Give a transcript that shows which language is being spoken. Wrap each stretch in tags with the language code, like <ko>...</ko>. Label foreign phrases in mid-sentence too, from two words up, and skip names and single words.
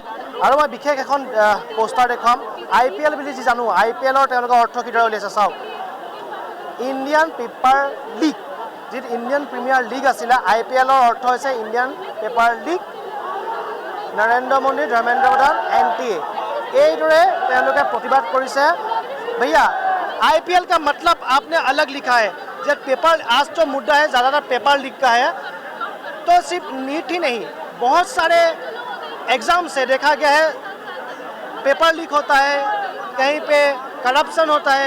<as>আৰু মই বিশেষ এখন পোষ্টাৰ দেখুৱাম IPL বুলি যি জানো IPLৰ তেওঁলোকৰ অৰ্থ কিদৰে উলিয়াইছে চাওক। ইণ্ডিয়ান পেপাৰ লীগ যি ইণ্ডিয়ান প্ৰিমিয়াৰ লীগ আছিলে IPLৰ অৰ্থ হৈছে ইণ্ডিয়ান পেপাৰ লীগ নৰেন্দ্ৰ মোদী ধৰ্মেন্দ্ৰ প্ৰধান NTA এইদৰে তেওঁলোকে प्रतिबाद কৰিছে।</as> <hi>भैया IPL का मतलब आपने अलग लिखा है जब पेपर आज तो मुद्दा है ज़्यादातर</hi> <en>paper leak</en> <hi>का है, तो सिर्फ नीट ही नहीं बहुत सारे एग्ज़ाम से देखा गया है</hi> <en>paper leak</en> <hi>होता है, कहीं पे करप्शन होता है।</hi>